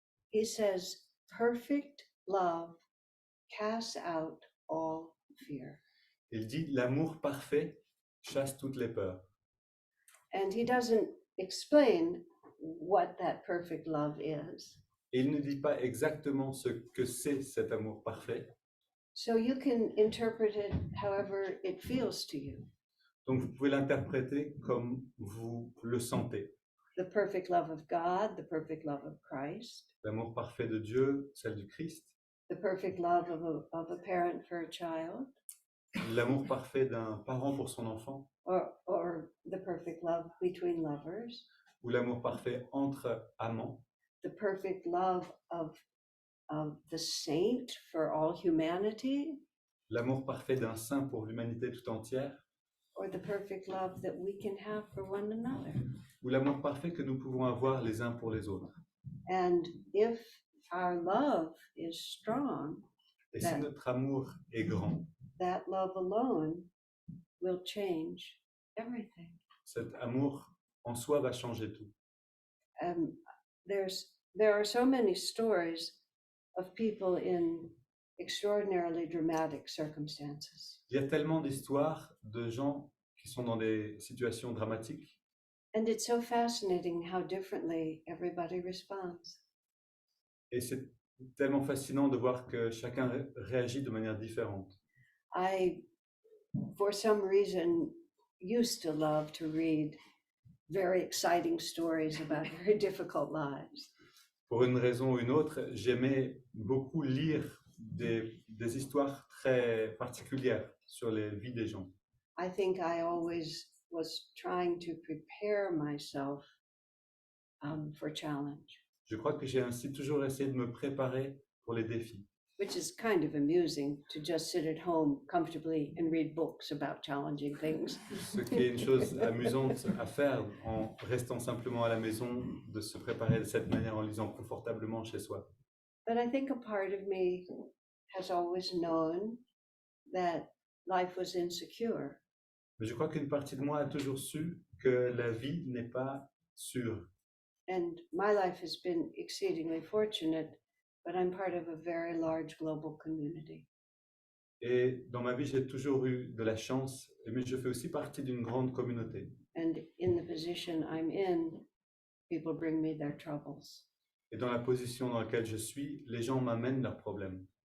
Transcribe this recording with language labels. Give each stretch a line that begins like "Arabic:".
English: He says, perfect love casts out all fear.
French: Il dit, l'amour parfait chasse toutes les peurs.
English: And he doesn't explain what that perfect love is.
French: Et il ne dit pas exactement ce que c'est cet amour parfait.
English: So you can interpret it however it feels to you.
French: Donc vous pouvez l'interpréter comme vous le sentez.
English: The perfect love of God, the perfect love of Christ,
French: L'amour parfait de Dieu, celle du Christ.
English: the perfect love of a parent for a child,
French: L'amour parfait d'un parent pour son enfant.
English: or the perfect love between lovers,
French: Ou l'amour parfait entre amants.
English: the perfect love of the saint for all humanity,
French: L'amour parfait d'un saint pour l'humanité tout entière.
English: or the perfect love that we can have for one another.
French: Ou l'amour parfait que nous pouvons avoir les uns pour les autres.
English: And if our love is strong,
French: Et si notre amour est grand,
English: that love alone will change everything.
French: cet amour en soi va changer tout.
English: There are so many stories of people in extraordinarily dramatic circumstances.
French: Il y a tellement d'histoires de gens qui sont dans des situations dramatiques.
English: And it's so fascinating how differently everybody responds.
French: Et c'est tellement fascinant de voir que chacun réagit de manière différente.
English: I, for some reason, used to love to read very exciting stories about very difficult lives.
French: Pour une raison ou une autre, j'aimais beaucoup lire des histoires très particulières sur les vies des gens.
English: I think I always was trying to prepare myself for challenge,
French: Je crois que j'ai ainsi toujours essayé de me préparer pour les défis.
English: which is kind of amusing to just sit at home comfortably and read books about challenging things.
French: Ce qui est une chose amusante à faire en restant simplement à la maison, de se préparer de cette manière en lisant confortablement chez soi.
English: But I think a part of me has always known that life was insecure.
French: Mais je crois qu'une partie de moi a toujours su que la vie n'est pas sûre.
English: And my life has been exceedingly fortunate, but I'm part of a very large global community.
French: Et dans ma vie, j'ai toujours eu de la chance, mais je fais aussi partie d'une grande communauté.
English: And in the position I'm in, people bring me their troubles.
French: Et dans la position dans laquelle je suis, les gens m'amènent leurs problèmes.